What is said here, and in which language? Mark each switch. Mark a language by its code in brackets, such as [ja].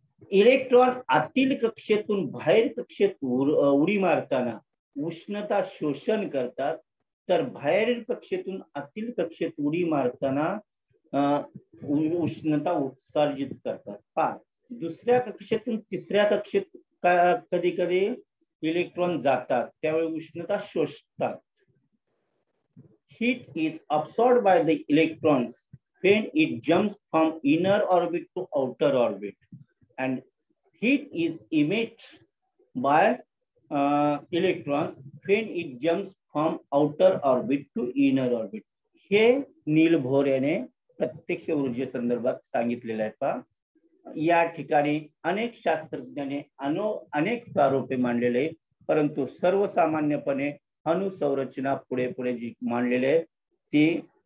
[mr] Electron आतील कक्षेतून बाहेर कक्षेत उडी मारताना उष्णता शोषण करतात, तर बाहेरील कक्षेतून आतील कक्षेत उडी मारताना उष्णता उत्सर्जित करतात. पहा, दुसऱ्या कक्षेतून तिसऱ्या कक्षेत कधी कधी इलेक्ट्रॉन जातात, त्यावेळी उष्णता शोषतात. [en] Heat is absorbed by the electrons when it jumps from inner orbit to outer orbit, and heat is emitted by electrons when it jumps from outer orbit to inner orbit. [mr] हे Niels Bohr याने प्रत्यक्ष ऊर्जे संदर्भात सांगितलेलं आहे. पहा, या ठिकाणी अनेक शास्त्रज्ञांनी अनेक प्रारूपे मांडलेले, परंतु सर्वसामान्यपणे अणुसंरचना पुढे पुढे जी मांडलेली आहे ती